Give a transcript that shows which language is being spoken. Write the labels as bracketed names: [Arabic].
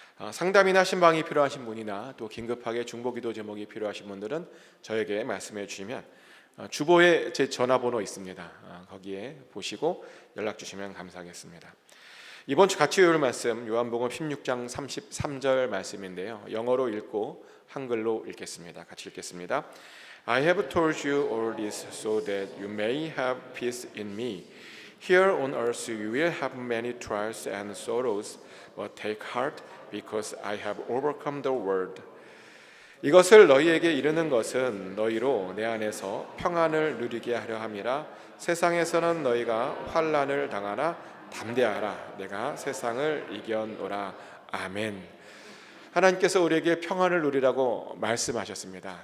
[Korean] 상담이나 신방이 필요하신 분이나 또 긴급하게 중보기도 제목이 필요하신 분들은 저에게 말씀해 주시면 주보에 제 전화번호 있습니다. 거기에 보시고 연락 주시면 감사하겠습니다. 이번 주 같이 외울 말씀 요한복음 16장 33절 말씀인데요. 영어로 읽고 한글로 읽겠습니다. 같이 읽겠습니다. [English] I have told you all this so that you may have peace in me. Here on earth you will have many trials and sorrows, but take heart because I have overcome the world. [Korean] 이것을 너희에게 이르는 것은 너희로 내 안에서 평안을 누리게 하려 함이라. 세상에서는 너희가 환난을 당하나 담대하라. 내가 세상을 이겨노라. 아멘. 하나님께서 우리에게 평안을 누리라고 말씀하셨습니다.